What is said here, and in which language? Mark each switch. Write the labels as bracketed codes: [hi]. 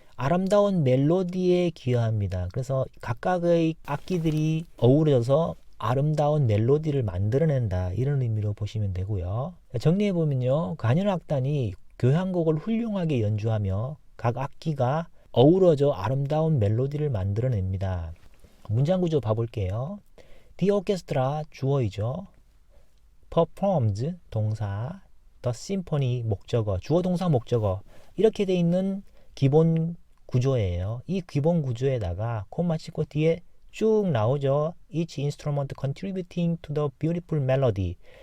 [ko] 아름다운 멜로디에 기여합니다. 그래서 각각의 악기들이 어우러져서 아름다운 멜로디를 만들어낸다 이런 의미로 보시면 되고요. 정리해보면요, 간현악단이 교향곡을 훌륭하게 연주하며 각 악기가 어우러져 아름다운 멜로디를 만들어냅니다. 문장구조 봐볼게요. [en] The orchestra [ko] 주어이죠. performs 동사, [en] the symphony [ko] 목적어, 주어 동사 목적어 이렇게 돼 있는 기본 구조예요. 이 기본 구조에다가 콤마 찍고 뒤에 쭉 나오죠. [en] Each instrument contributing to the beautiful melody.